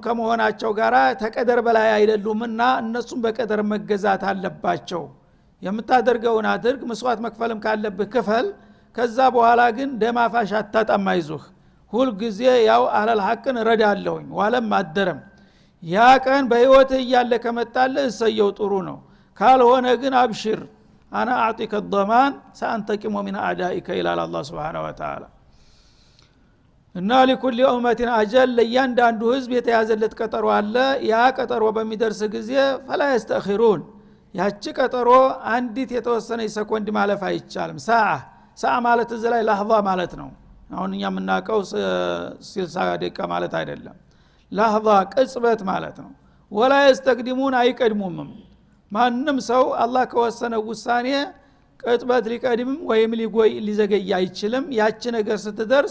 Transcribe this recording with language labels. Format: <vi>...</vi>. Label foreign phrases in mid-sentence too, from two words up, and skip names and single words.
<am>ከመሆናቸው ጋራ ተቀደር በላይ አይደሉምና እነሱም በቀደር መገዛት አለባቸው የምታደርገውን አድርግ መስዋዕት መክፈልም ካለብህ ክፈል ከዛ በኋላ ግን ደማፋሽ አታጣማይዙህ ሁሉ ጊዜ ያው አለል ሐቅን ረዳለሁኝ ዋለም አደረም ያ ቀን በህይወት እያለ ከመጣልህ እሰየው ጥሩ ነው ካልሆነ ግን</am> <ar>أبشر أنا أعطيك الضمان سأنتقم من أعدائك</ar> <am>ይላል አላህ</am> <ar>سبحانه وتعالى</ar> <am>እና</am> <ar>لكل أمة أجل</ar> <am>ለያንዳንዱ ህዝብ የተያዘለት ቀጠሮ አለ ያ ቀጠሮ በሚደርስ ጊዜ</am> <ar>فلا يستأخرون</ar> <am>ያቺ ቀጠሮ አንዲት የተወሰነ ሰኮንድ ማለፍ አይቻልም ሰዓ ማለት እዚህ ላይ ለህዛ ማለት ነው አሁን እኛ የምናውቀው 60 ደቂቃ ማለት አይደለም ለህዛ ቅጽበት ማለት ነው</am> <ar>ولا يستقدمون</ar> <am>አይቀድሙም ማንንም ሰው አላህ ከወሰነ ውሳኔ ቅጽበት ሊቀድም ወይም ሊዘገይ አይችልም ያቺ ነገር ስትደርስ</am>